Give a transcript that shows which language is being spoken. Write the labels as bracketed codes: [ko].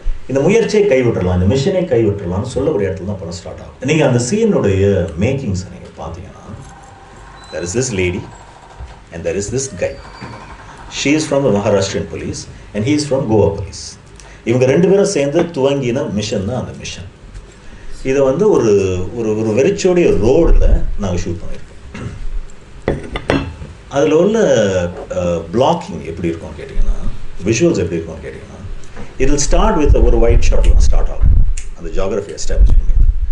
[ta] இந்த முயற்சியை கைவிட்டுடலாம், இந்த மிஷனை கைவிட்டுடலாம்னு சொல்லக்கூடிய இடத்துல தான் படம் ஸ்டார்ட் ஆகும். நீங்கள் அந்த சீனுடைய மேக்கிங்ஸை நீங்கள் பார்த்தீங்கன்னா, [en] there is this lady and there is this guy. She is from the Maharashtrian police and he is from Goa police. [ta] இவங்க ரெண்டு பேரும் சேர்ந்து துவங்கின மிஷன் தான் அந்த மிஷன். இதை வந்து ஒரு ஒரு வெறிச்சோடைய ரோடில் நாங்கள் ஷூட் பண்ணியிருக்கோம். அதில் உள்ள பிளாக்கிங் எப்படி இருக்கும்னு கேட்டிங்கன்னா, விஷுவல்ஸ் எப்படி இருக்கும்னு கேட்டிங்கன்னா, [en] it will start with [ta] ஒரு ஒயிட் ஷாட்லாம் ஸ்டார்ட் ஆகும், அந்த ஜியாகிரஃபி எஸ்டாப்ளிஷ் பண்ணுறது.